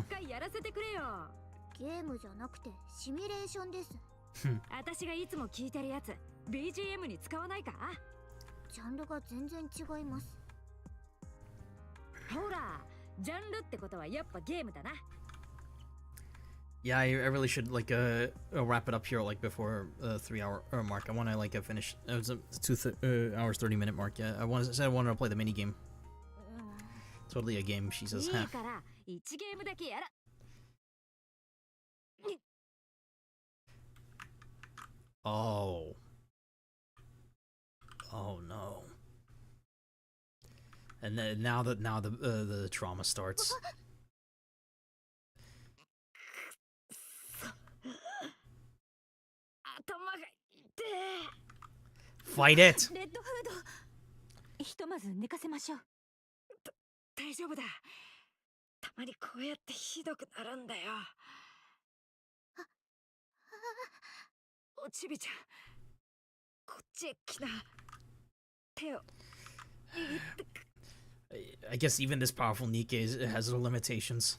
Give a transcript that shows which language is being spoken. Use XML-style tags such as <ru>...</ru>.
<ja>一回やらせてくれよ。ゲームじゃなくてシミュレーションです。私がいつも聞いてるやつ BGM に使わないか？ジャンルが全然違います。ほら、ジャンルってことはやっぱゲームだな。</ja> <en>Yeah, I really should, like, wrap it up here, like, before 3-hour mark. I want to, like, finish... It was a 2 hours, 30-minute mark, yeah. I wanted to play the mini-game. Totally a game, she says.</en> <ja>いい</ja> <en>Huh.</en> <ja>から1ゲームだけやら。</ja> <en>Oh. Oh, no. And then now the trauma starts.</en> <ja>頭が痛い。</ja> <en>Fight it!</en> <ja>レッドフード、ひとまず寝かせましょう。大丈夫だ。たまにこうやってひどくなるんだよ。おちびちゃん、こっちへ来な。手を握ってく。</ja> <en>I guess even this powerful Nikke has her limitations.</en>